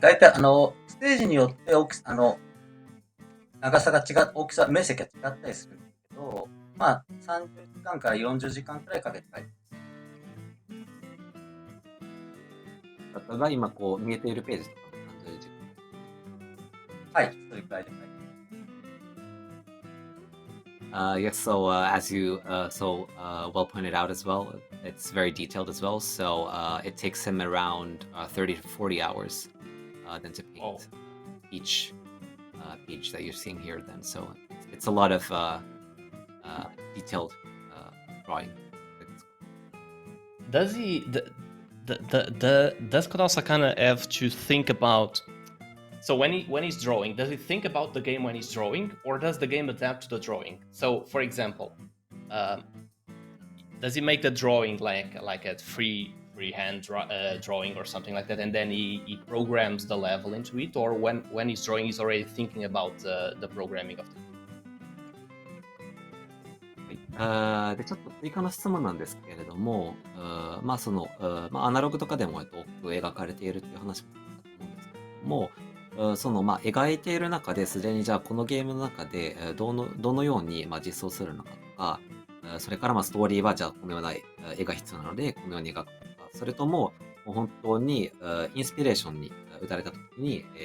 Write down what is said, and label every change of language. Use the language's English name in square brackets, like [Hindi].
[Japanese] 大体、ステージによって長さが大きさ、面積が違ったりするんですけど、30時間から40時間くらいかけて書いてます。ただ今見えているページとかも30時間。はい、それくらいで書いてます。 [English] Yes, so as you well pointed out as well, it's very detailed as well. So it takes him around 30 to 40 hours then to paint each page that you're seeing here. Then, so it's a lot of detailed drawing. Does does KODAOSAKANA have to think about? So when he's drawing, does he think about the game when he's drawing, or does the game adapt to the drawing? So, for example, does he make the drawing like a freehand drawing or something like that, and then he programs the level into it, or when he's drawing, he's already thinking about the programming of the game? [Japanese] でちょっと追加の質問なんですけれども、アナログとかでも多く描かれているっていう話もあったと思うんですけれども、描いている中ですでにじゃあこのゲームの中でどのように実装するのかとか、それからストーリーはじゃあこのような絵が必要なのでこのように描くとか、それとも本当にインスピレーションに打たれた時に